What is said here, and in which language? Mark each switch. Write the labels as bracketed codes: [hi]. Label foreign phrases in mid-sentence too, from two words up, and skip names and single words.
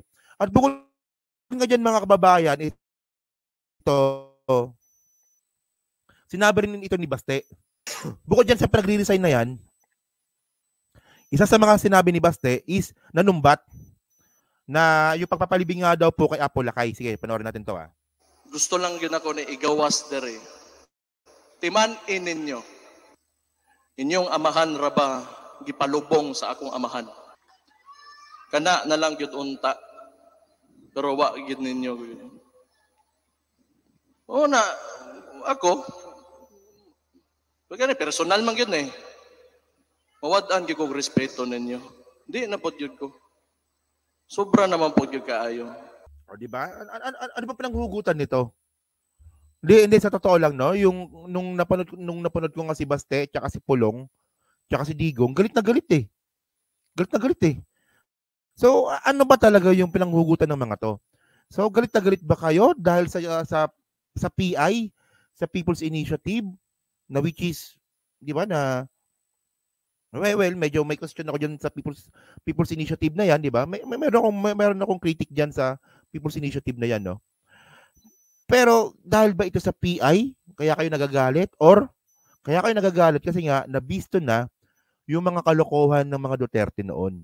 [tl] At bukod nga dyan mga kababayan, ito, sinabi rin ito ni Baste. Bukod dyan sa pinag-resign na yan, isa sa mga sinabi ni Baste is nanumbat na yung pagpapalibing nga daw po kay Apo Lakay. Sige, panoorin natin to ah. [ceb] Gusto lang yun ako ni igawas dere. Timan-in ninyo. Inyong amahan raba gipalubong sa akong amahan. Kana na lang gyud unta. Pero wa gyud ninyo. Na ako pagani personal man gyud eh. Mawad-an gyud ko respeto ninyo. Di na pod gyud ko. Sobra naman pod gyud kaayo. [tl] Di ba? Ano ba pinanghugutan nito? Hindi sa totoo lang no, yung nung napanood ko nga si Baste, tsaka si Pulong, tsaka si Digong, galit na galit eh. Galit na galit eh. So, ano ba talaga yung pinanghugutan ng mga to? So, galit na galit ba kayo dahil sa PI, sa People's Initiative, na [en] which is, [tl] di ba, na Well, medyo may question ako diyan sa People's Initiative na 'yan, 'di ba? Meron akong critic diyan sa People's Initiative na 'yan, no. Pero dahil ba ito sa PI kaya kayo nagagalit, or kaya kayo nagagalit kasi nga nabisto na yung mga kalokohan ng mga Duterte noon?